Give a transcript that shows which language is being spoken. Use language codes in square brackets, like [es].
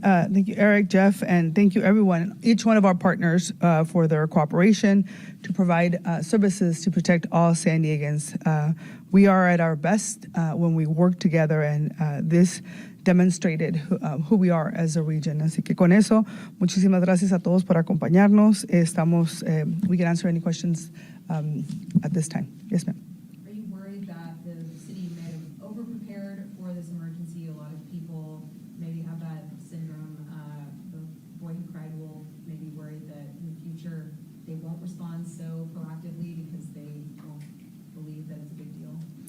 [en] Thank you, Eric, Jeff, and thank you, everyone, each one of our partners for their cooperation to provide services to protect all San Diegans. We are at our best when we work together, and this demonstrated who we are as a region. [es] Así que con eso, muchísimas gracias a todos por acompañarnos. [en] We can answer any questions at this time. Yes, ma'am. Are you worried that the city may have over-prepared for this emergency? A lot of people maybe have that syndrome. The boy who cried wolf may be worried that in the future they won't respond so proactively because they don't believe that it's a big deal.